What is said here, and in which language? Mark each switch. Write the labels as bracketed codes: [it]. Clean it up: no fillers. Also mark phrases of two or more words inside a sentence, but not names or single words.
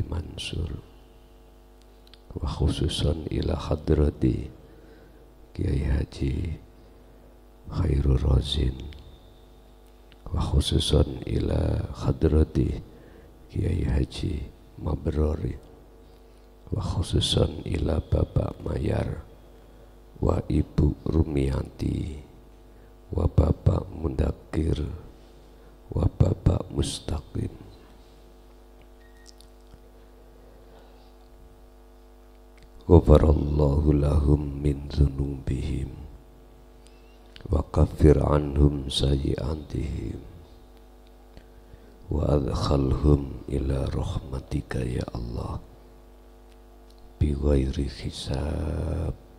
[ar] Mansur wa khususan ila hadrati Kiai Haji Khairul Razin wa khususan ila hadrati Kiai Haji Mabrori wa khususan ila Bapak Mayar wa Ibu Rumianti wa Bapak Mundakir wa Bapak Mustaqim. غفر الله لهم من ذنوبهم وكفر عنهم سيئاتهم وأدخلهم إلى رحمتك يا الله بغير حساب.